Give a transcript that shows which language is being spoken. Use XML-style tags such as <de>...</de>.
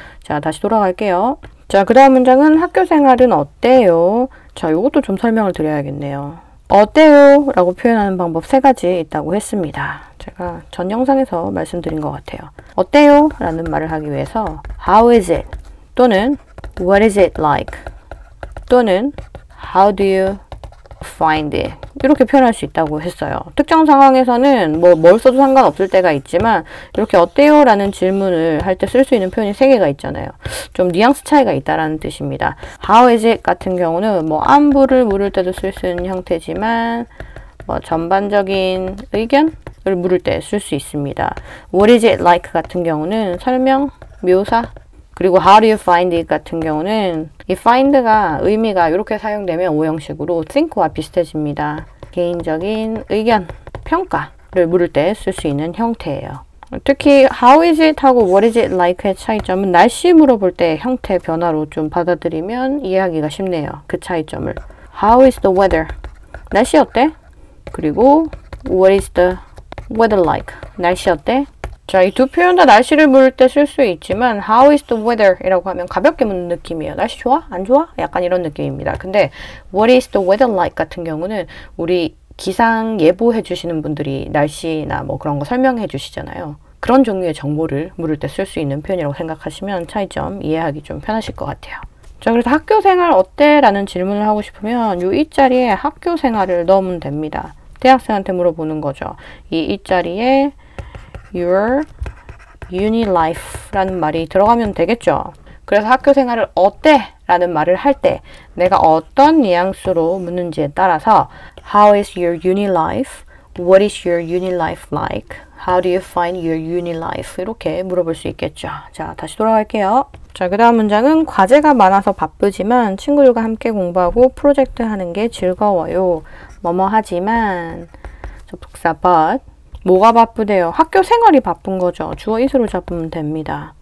<ko>자, 다시 돌아갈게요. 자, 그 다음 문장은 학교 생활은 어때요? 자, 이것도 좀 설명을 드려야겠네요. 어때요? 라고 표현하는 방법 3가지 있다고 했습니다. 제가 전 영상에서 말씀드린 것 같아요. 어때요? 라는 말을 하기 위해서</ko> <en>How is it? 또는 What is it like? 또는 How do you find it?</en> <ko>이렇게 표현할 수 있다고 했어요. 특정 상황에서는 뭘 써도 상관없을 때가 있지만 이렇게 어때요? 라는 질문을 할 때 쓸 수 있는 표현이 3개가 있잖아요. 좀 뉘앙스 차이가 있다라는 뜻입니다.</ko> <en>How is it?</en> <ko>같은 경우는 안부를 물을 때도 쓸 수 있는 형태지만 전반적인 의견을 물을 때 쓸 수 있습니다.</ko> <en>What is it like?</en> <ko>같은 경우는 설명, 묘사, 그리고</ko> <en>how do you find it</en> <ko>같은 경우는 이 find가 의미가 이렇게 사용되면 오형식으로 think와 비슷해집니다. 개인적인 의견, 평가를 물을 때 쓸 수 있는 형태예요. 특히</ko> <en>how is it</en> <ko>하고</ko> <en>what is it like</en> <ko>의 차이점은 날씨 물어볼 때 형태 변화로 좀 받아들이면 이해하기가 쉽네요. 그 차이점을.</ko> <en>How is the weather?</en> <ko>날씨 어때?</ko> <en>그리고 what is the weather like?</en> <ko>날씨 어때? 자, 이 두 표현 다 날씨를 물을 때 쓸 수 있지만</ko> <en>How is the weather?</en> <ko>이라고 하면 가볍게 묻는 느낌이에요. 날씨 좋아? 안 좋아? 약간 이런 느낌입니다. 근데</ko> <en>What is the weather like?</en> <ko>같은 경우는 우리 기상 예보해 주시는 분들이 날씨나 그런 거 설명해 주시잖아요. 그런 종류의 정보를 물을 때 쓸 수 있는 표현이라고 생각하시면 차이점 이해하기 좀 편하실 것 같아요. 자, 그래서 학교 생활 어때? 라는 질문을 하고 싶으면 이 자리에 학교 생활을 넣으면 됩니다. 대학생한테 물어보는 거죠. 이 자리에</ko> <en>Your uni life</en> <ko>라는 말이 들어가면 되겠죠. 그래서 학교 생활을 어때? 라는 말을 할 때 내가 어떤 뉘앙스로 묻는지에 따라서</ko> <en>How is your uni life? What is your uni life like? How do you find your uni life?</en> <ko>이렇게 물어볼 수 있겠죠. 자, 다시 돌아갈게요. 자, 그 다음 문장은 과제가 많아서 바쁘지만 친구들과 함께 공부하고 프로젝트 하는 게 즐거워요. 뭐뭐 하지만 접속사 but 뭐가 바쁘대요? 학교 생활이 바쁜 거죠. 주어 is로 잡으면 됩니다.</ko>